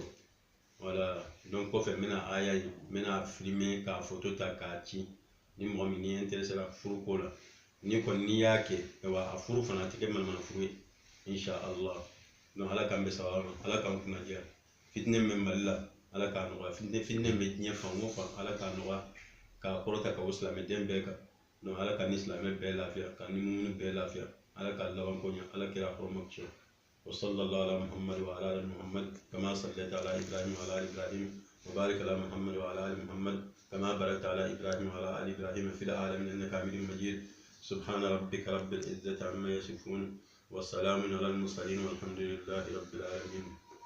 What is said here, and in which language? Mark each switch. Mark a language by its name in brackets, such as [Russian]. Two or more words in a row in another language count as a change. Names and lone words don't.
[French] Voilà, donc [Bambara] kɔfɛ n bɛna aya in n bɛna filmer k'a photo ta k'a ci ni mɔgɔ min ni intéressé la furu ko la ni kɔni n'i y'a kɛ wa a furu fana a tɛ kɛ manamana furu ye inshallah. Donc ala k'an bɛ sababa ma ala k'an kunna diya fitinɛ min bɛ Mali la ala k'a nɔgɔya fitinɛ bɛ diɲɛ fan o fan ala k'a nɔgɔya k'a kɔrɔta ka bɔ silamɛden bɛɛ kan. Donc ala ka ni silamɛ bɛɛ lafiya ka ni mumini bɛɛ lafiya ala k'a laban ko ɲɛ ala kɛra hɔrɔma tiɲɛ. [Arabic] وصلى الله على محمد وعلى ال محمد كما صليت على ابراهيم وعلى ال ابراهيم وبارك على محمد وعلى ال محمد كما باركت على ابراهيم وعلى ال ابراهيم في العالمين انك حميد مجيد. سبحان ربك رب العزة عما يصفون والسلام على المرسلين والحمد لله رب العالمين.